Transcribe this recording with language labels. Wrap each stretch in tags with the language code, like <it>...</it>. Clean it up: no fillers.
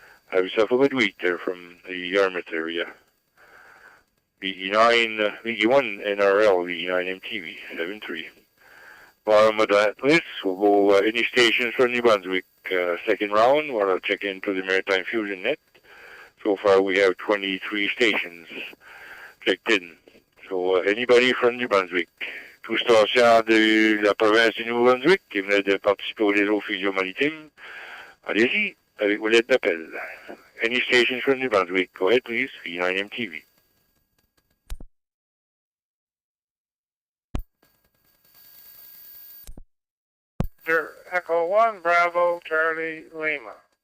<en>Have yourself a good week there from the Yarmouth area. VE1 NRL, VE9 MTV, 7-3. Bottom of that list, we'll go any stations from New Brunswick. Second round, we'll check into the Maritime Fusion Net. So far we have 23 stations checked in. So anybody from New Brunswick.</en> <fr>Tout station de la province du Nouveau-Brunswick qui venait de participer au réseau Fusion Maritime, allez-y avec vos lettres d'appel.</fr> <en>Any stations from New Brunswick, go ahead please, VE9 MTV. Echo 1, Bravo, Charlie, Lima.</en>